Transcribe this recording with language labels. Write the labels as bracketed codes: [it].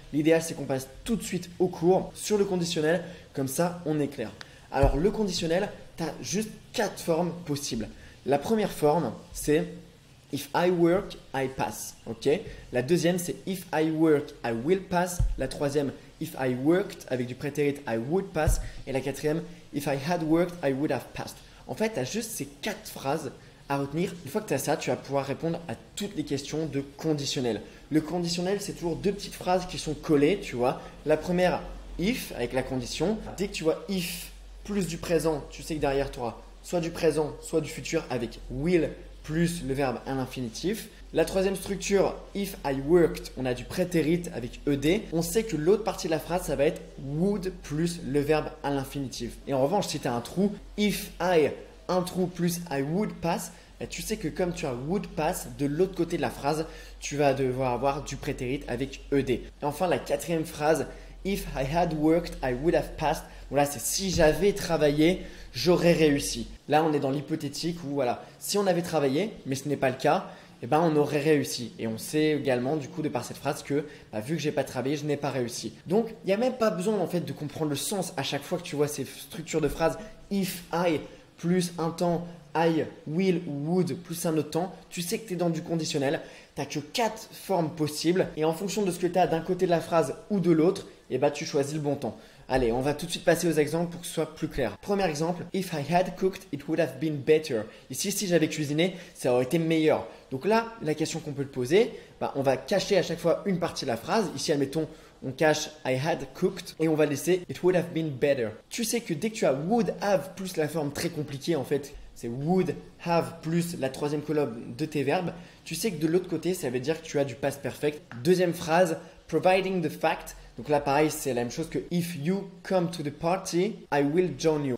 [fr] L'idéal, c'est qu'on passe tout de suite au cours sur le conditionnel. Comme ça, on est clair. Alors le conditionnel, tu as juste 4 formes possibles. La première forme, c'est [en] if I work, I pass. [fr] La deuxième, c'est [en] if I work, I will pass. [fr] La troisième, [en] if I worked, [fr] avec du prétérit, [en] I would pass. [fr] Et la quatrième, [en] if I had worked, I would have passed. [fr] En fait, tu as juste ces 4 phrases à retenir. Une fois que tu as ça, tu vas pouvoir répondre à toutes les questions de conditionnel. Le conditionnel, c'est toujours 2 petites phrases qui sont collées, tu vois. La première, if, avec la condition. Dès que tu vois if plus du présent, tu sais que derrière, tu auras soit du présent, soit du futur avec will plus le verbe à l'infinitif. La troisième structure, [en] if I worked, [fr] on a du prétérit avec ed. On sait que l'autre partie de la phrase, ça va être would plus le verbe à l'infinitif. Et en revanche, si tu as un trou, if I, un trou plus [en] I would pass, [fr] tu sais que comme tu as would pass, de l'autre côté de la phrase, tu vas devoir avoir du prétérit avec ed. Et enfin, la quatrième phrase, [en] if I had worked, I would have passed. [fr] Voilà, c'est si j'avais travaillé, j'aurais réussi. Là, on est dans l'hypothétique où voilà, si on avait travaillé, mais ce n'est pas le cas, on aurait réussi. Et on sait également du coup de par cette phrase que vu que j'ai pas travaillé, je n'ai pas réussi. Donc, il n'y a même pas besoin en fait de comprendre le sens à chaque fois que tu vois ces structures de phrases if I plus un temps, I, will ou would plus un autre temps, tu sais que tu es dans du conditionnel. Tu n'as que 4 formes possibles et en fonction de ce que tu as d'un côté de la phrase ou de l'autre, tu choisis le bon temps. Allez, on va tout de suite passer aux exemples pour que ce soit plus clair. Premier exemple, [en] if I had cooked, it would have been better. [fr] Ici, si j'avais cuisiné, ça aurait été meilleur. Donc là, la question qu'on peut te poser, on va cacher à chaque fois une partie de la phrase. Ici, admettons, on cache [en] I had cooked [fr] et on va laisser [en] it would have been better. [fr] Tu sais que dès que tu as would have plus la forme très compliquée en fait, c'est would have plus la troisième colonne de tes verbes, tu sais que de l'autre côté, ça veut dire que tu as du past perfect. Deuxième phrase, [en] providing the fact. [fr] Donc là, pareil, c'est la même chose que [en] if you come to the party, I will join you.